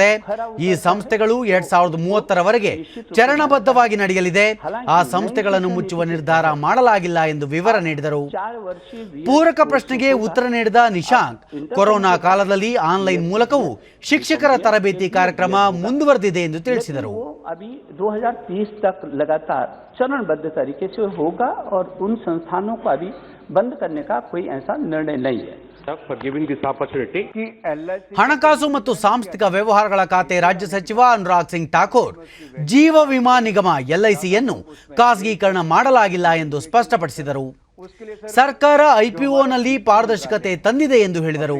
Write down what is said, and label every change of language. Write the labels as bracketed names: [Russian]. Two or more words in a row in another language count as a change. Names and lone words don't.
[Kannada] ಈ ಸಂಸ್ಥೆಗಳು 2030ರವರೆಗೆ ಚರಣಬದ್ಧವಾಗಿ ನಡೆಯಲಿದೆ. ಆ ಸಂಸ್ಥೆಗಳನ್ನು ಮುಚ್ಚುವ ನಿರ್ಧಾರ ಮಾಡಲಾಗಿಲ್ಲ ಎಂದು ವಿವರ ನೀಡಿದರು. ಪೂರಕ ಪ್ರಶ್ನೆಗೆ ಉತ್ತರ ನೀಡಿದ ನಿಶಾಂಕ್, ಕೊರೋನಾ ಕಾಲದಲ್ಲಿ ಆನ್ಲೈನ್ ಮೂಲಕವೂ ಶಿಕ್ಷಕರ ತರಬೇತಿ ಕಾರ್ಯಕ್ರಮ ಮುಂದುವರೆದಿದೆ ಎಂದು ತಿಳಿಸಿದರು. [Hindi] अभी 2030 तक लगातार चरणबद्ध तरीके से होगा और उन संस्थानों को अभी बंद करने का कोई ऐसा निर्णय नहीं है. [Kannada] ಹಣಕಾಸು ಮತ್ತು ಸಾಂಸ್ಥಿಕ ವ್ಯವಹಾರಗಳ ಖಾತೆ ರಾಜ್ಯ ಸಚಿವ ಅನುರಾಗ್ ಸಿಂಗ್ ಠಾಕೂರ್, ಜೀವ ವಿಮಾ ನಿಗಮ ಎಲ್ಐಸಿಯನ್ನು ಖಾಸಗೀಕರಣ ಮಾಡಲಾಗಿಲ್ಲ ಎಂದು ಸ್ಪಷ್ಟಪಡಿಸಿದರು. ಸರ್ಕಾರ ಐಪಿಒನಲ್ಲಿ ಪಾರದರ್ಶಕತೆ ತಂದಿದೆ ಎಂದು ಹೇಳಿದರು.